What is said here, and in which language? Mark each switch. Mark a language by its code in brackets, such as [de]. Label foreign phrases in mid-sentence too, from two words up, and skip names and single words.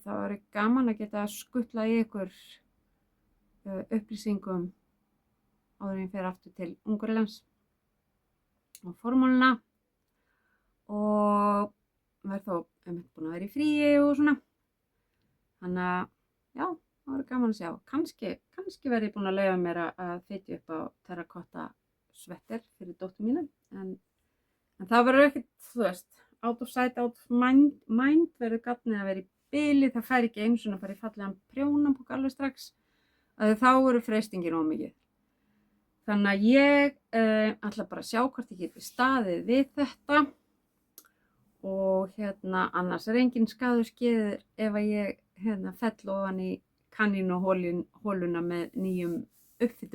[is] Það var gaman að geta skutlað í ykkur upplýsingum áður en ég fer aftur til Ungverjalands og formúluna og verð þó búin að vera í fríi og svona. Þannig að já, það var gaman að sjá. Kannski verð ég búin að leyfa mér að fitja upp á terrakotta svetter fyrir dóttur mína. En það verður ekkert, þú veist, [en] out of sight, out of mind [is] verður gatnið að vera í bili. Það fær ekki einu svona að fara í fallegan prjónabók alveg strax. Þá eru freistingin of mikið. Þannig að ég ætla bara að sjá hvort ég geti staðið við þetta. Og annars engin skaður skeður ef að ég fell ofan í kanínuholuna með nýjum uppfittum.